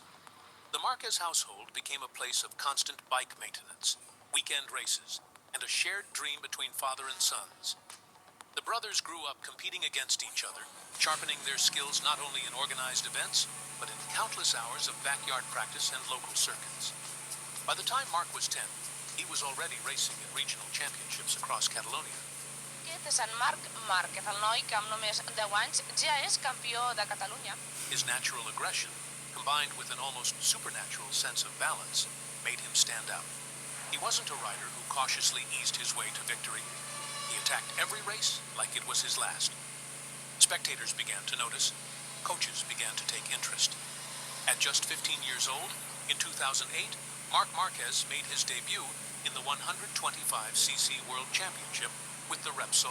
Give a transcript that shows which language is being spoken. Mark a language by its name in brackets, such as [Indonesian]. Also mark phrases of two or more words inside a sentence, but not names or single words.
[English] The Marquez household became a place of constant bike maintenance, weekend races, and a shared dream between father and sons. The brothers grew up competing against each other, sharpening their skills not only in organized events, but in countless hours of backyard practice and local circuits. By the time Marc was 10, he was already racing in regional championships across Catalonia. [Catalan] Sant Marc Márquez, el noi que amb només 10 anys ja és campió de Catalunya. [English] His natural aggression, combined with an almost supernatural sense of balance, made him stand out. He wasn't a rider who cautiously eased his way to victory. He attacked every race like it was his last. Spectators began to notice. Coaches began to take interest. At just 15 years old, in 2008, Marc Marquez made his debut in the 125cc World Championship with the Repsol